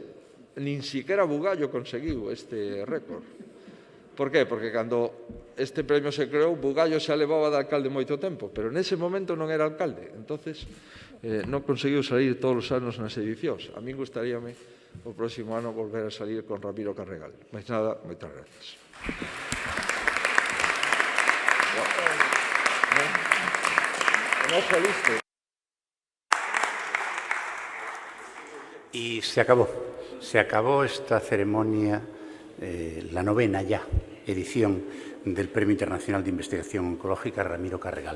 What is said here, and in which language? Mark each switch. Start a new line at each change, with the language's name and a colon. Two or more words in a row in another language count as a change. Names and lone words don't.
Galician: Nin siquiera Bugallo conseguiu este récord. Por qué? Porque cando este premio se creou, Bugallo xa levaba de alcalde moito tempo, pero nese momento non era alcalde. Entonces, non conseguiu salir todos os anos nas edicións. A min gustaríame o próximo ano volver a salir con Ramiro Carregal. Mais nada, moitas gracias.
Spanish: Y se acabó. Se acabó esta ceremonia, la novena ya edición del Premio Internacional de Investigación Oncológica Ramiro Carregal.